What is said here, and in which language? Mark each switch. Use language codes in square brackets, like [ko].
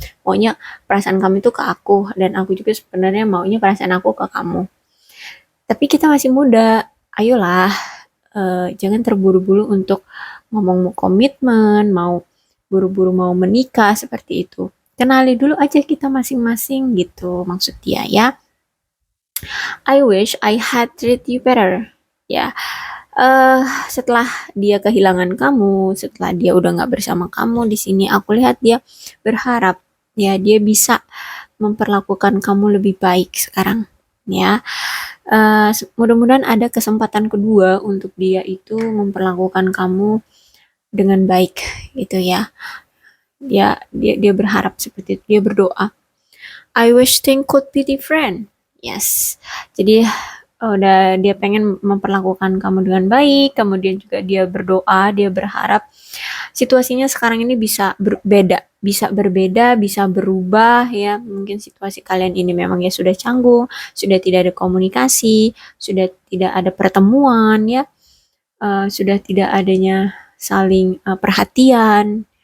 [id] Maunya perasaan kamu itu ke aku dan aku juga sebenarnya maunya perasaan aku ke kamu. Tapi kita masih muda. Ayolah, jangan terburu-buru untuk ngomong mau komitmen, mau buru-buru mau menikah seperti itu. Kenali dulu aja kita masing-masing gitu maksud dia ya. [en] I wish I had treat you better. [id] Ya, setelah dia kehilangan kamu, setelah dia udah nggak bersama kamu di sini, aku lihat dia berharap Ya, dia bisa memperlakukan kamu lebih baik sekarang, ya. Mudah-mudahan ada kesempatan kedua untuk dia itu memperlakukan kamu dengan baik, gitu ya. Dia berharap seperti itu, dia berdoa. [en] I wish things could be different. Yes. [id] Jadi udah dia pengen memperlakukan kamu dengan baik, kemudian juga dia berdoa, dia berharap situasinya sekarang ini bisa berbeda, bisa berubah ya. Mungkin situasi kalian ini memang ya sudah canggung, sudah tidak ada komunikasi, sudah tidak ada pertemuan ya, sudah tidak adanya saling perhatian.